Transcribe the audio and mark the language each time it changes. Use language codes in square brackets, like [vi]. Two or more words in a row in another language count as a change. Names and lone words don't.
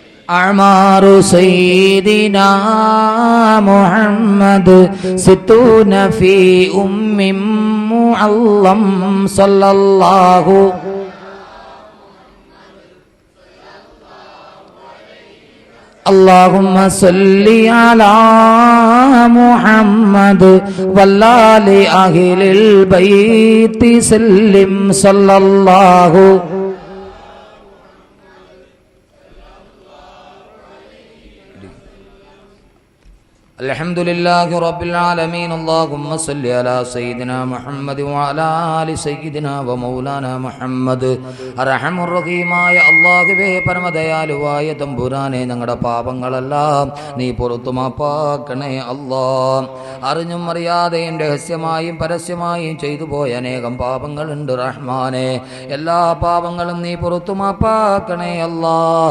[ar] أعمار سيدنا محمد ستون في معظم صلى الله اللهم صل على محمد والآل أهل البيت سلم صلى الله الحمد لله رب العالمين اللهم صل على سيدنا محمد وعلى آل سيدنا ومولانا محمد [ml] അർഹമുർ റഹീമായ അല്ലാഹുവേ പരമദയാലുവായ തമ്പുരാനെ ഞങ്ങളുടെ പാപങ്ങളെല്ലാം നീ പുറത്തു മാപ്പാക്കണേ അല്ലാഹ്. അറിഞ്ഞും അറിയാതെയും രഹസ്യമായും പരസ്യമായും ചെയ്തു പോയ അനേകം പാപങ്ങളുണ്ട് റഹ്മാനെ. എല്ലാ പാപങ്ങളും നീ പുറത്തു മാപ്പാക്കണേ അല്ലാഹ്.